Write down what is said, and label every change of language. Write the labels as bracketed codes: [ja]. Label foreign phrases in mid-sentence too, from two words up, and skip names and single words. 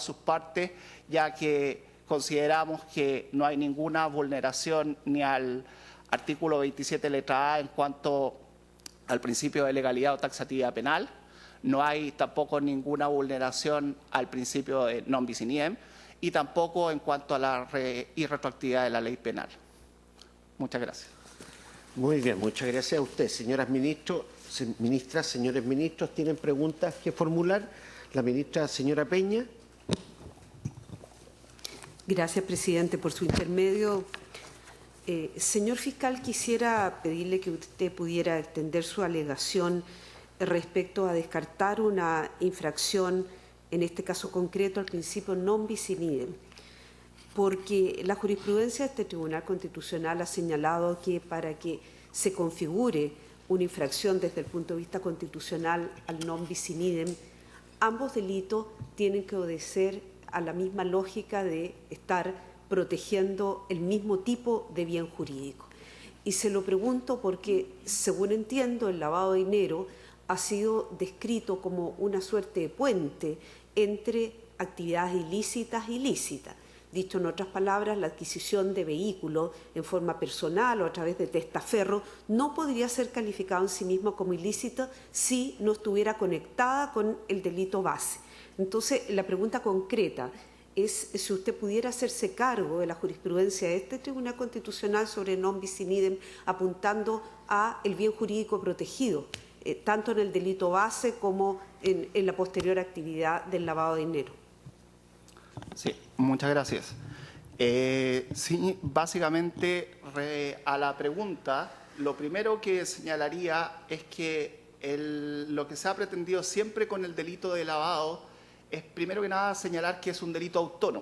[es] sus partes, ya que consideramos que no hay ninguna vulneración ni al artículo 27 letra A en cuanto al principio de legalidad o taxatividad penal, no hay tampoco ninguna vulneración al principio de [la] non bis in idem [es] y tampoco en cuanto a la irretroactividad de la ley penal. Muchas gracias. Muy bien, muchas gracias a usted. Señoras ministras, señores ministros, ¿tienen preguntas que formular? La ministra, señora Peña. Gracias, presidente, por su intermedio. Señor fiscal, quisiera pedirle que usted pudiera extender su alegación respecto a descartar una infracción, en este caso concreto, al principio [la] non bis in idem, [es] porque la jurisprudencia de este Tribunal Constitucional ha señalado que para que se configure una infracción desde el punto de vista constitucional al [la] non bis in idem, [es] ambos delitos tienen que obedecer a la misma lógica de estar protegiendo el mismo tipo de bien jurídico. Y se lo pregunto porque, según entiendo, el lavado de dinero ha sido descrito como una suerte de puente entre actividades ilícitas y lícitas. Dicho en otras palabras, la adquisición de vehículos en forma personal o a través de testaferro no podría ser calificado en sí mismo como ilícito si no estuviera conectada con el delito base. Entonces, la pregunta concreta es si usted pudiera hacerse cargo de la jurisprudencia de este Tribunal Constitucional sobre [la] non bis in idem, [es] apuntando a el bien jurídico protegido, tanto en el delito base como en la posterior actividad del lavado de dinero. Sí, muchas gracias. Sí, básicamente, a la pregunta, lo primero que señalaría es que lo que se ha pretendido siempre con el delito de lavado es, primero que nada, señalar que es un delito autónomo.